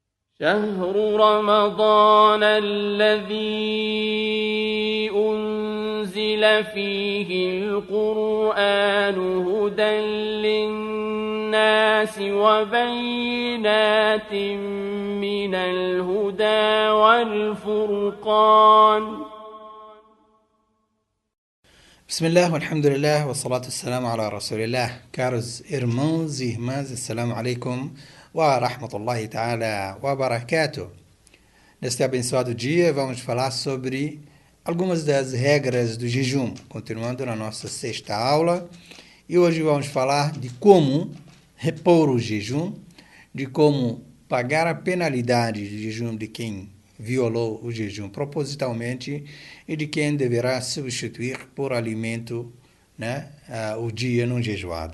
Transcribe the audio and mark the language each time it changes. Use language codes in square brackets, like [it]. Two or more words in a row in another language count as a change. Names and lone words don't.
[ar] شهر رمضان الذي أنزل فيه القرآن هدى للناس وبينات من الهدى والفرقان. بسم الله والحمد لله والصلاة والسلام على رسول الله. [pt] Caros irmãos e irmãs, [ar] السلام عليكم ورحمة الله تعالى وبركاته. [pt] Neste abençoado dia vamos falar sobre algumas das regras do jejum, continuando na nossa sexta aula. E hoje vamos falar de como repor o jejum, de como pagar a penalidade de jejum de quem violou o jejum propositalmente e de quem deverá substituir por alimento, o dia não jejuado.